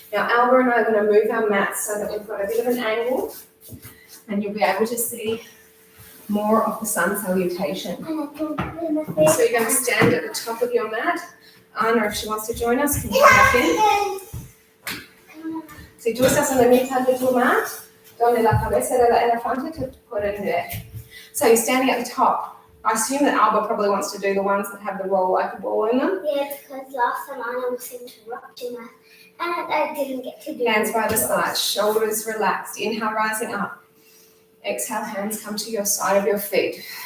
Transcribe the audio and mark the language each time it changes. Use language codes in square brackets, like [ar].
[en] Now Alba and I are going to move our mats so that we've got a bit of an angle, and you'll be able to see more of the sun salutation. So you're going to stand at the top of your mat. Anna, if she wants to join us, can you come back in? [es] Si tú estás en la mitad de tu mat, donde la cabeza del elefante, te pones. [en] So you're standing at the top. I assume that Alba probably wants to do the ones that have the roll like a ball in them. Yeah, because last time Anna was interrupting us, and I didn't get to do Hands by the side, shoulders relaxed. Inhale, rising up. Exhale, hands come to your side of your feet.